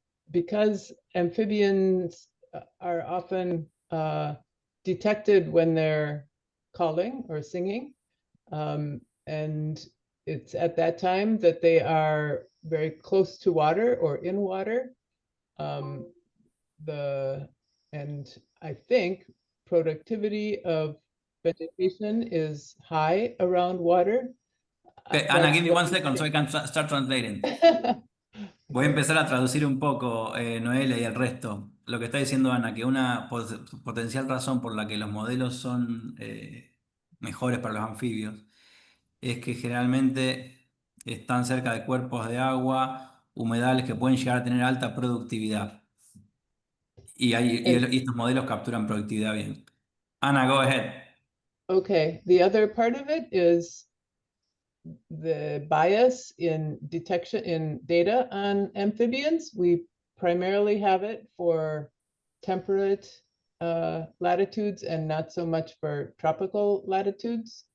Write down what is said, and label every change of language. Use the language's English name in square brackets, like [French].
[English] Because amphibians are often detected when they're calling or singing, and it's at that time that they are very close to water or in water. And I think productivity of vegetation is high around water. Okay, Anna, give me 1 second so I can start translating. [Spanish] Voy a empezar a traducir un poco, Noelia y el resto. Lo que está diciendo Ana, que una potencial razón por la que los modelos son mejores para los anfibios es que generalmente están cerca de cuerpos de agua, humedales que pueden llegar a tener alta productividad. Y estos modelos capturan productividad bien. [English] Ana, go ahead. Okay, the other part of it is the bias in detection in data on amphibians. We primarily have it for temperate latitudes and not so much for tropical latitudes.